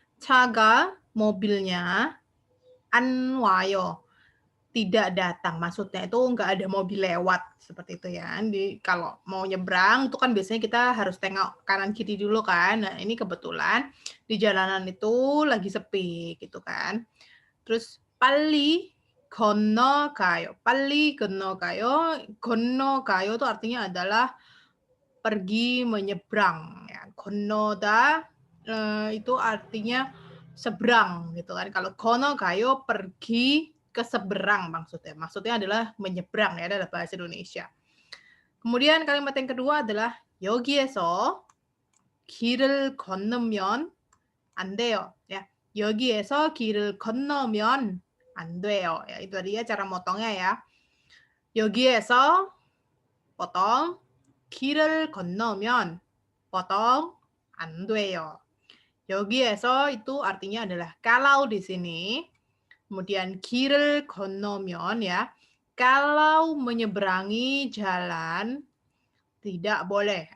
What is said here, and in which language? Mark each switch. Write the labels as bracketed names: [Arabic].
[Korean] 차가 [Indonesian] mobilnya, [Korean] 안 와요. [Indonesian] Tidak datang. Maksudnya itu nggak ada mobil lewat seperti itu ya. Kalau mau nyebrang itu kan biasanya kita harus tengok kanan kiri dulu kan. Nah, ini kebetulan di jalanan itu lagi sepi gitu kan. Terus [Korean] 빨리 건너가요. 빨리 건너가요. 건너가요 [Indonesian] itu artinya adalah pergi menyeberang ya. [Korean] 건너다 [Indonesian] itu artinya seberang gitu kan. Kalau [Korean] 건너가요 [Indonesian] pergi ke seberang maksudnya. Maksudnya adalah menyeberang ya dalam bahasa Indonesia. Kemudian kalimat yang kedua adalah [Korean] 여기에서 길을 건너면 안 돼요. [Indonesian] Ya. [Korean] 여기에서 길을 건너면 안 돼요. [Indonesian] Ya, itu dia cara motongnya ya. [Korean] 여기에서 [Indonesian] potong [Korean] 길을 건너면 [Indonesian] potong [Korean] 안 돼요. 여기에서 [Indonesian] itu artinya adalah kalau di sini. Kemudian [Korean] 길을 건너면 [Indonesian] ya, kalau menyeberangi jalan tidak boleh.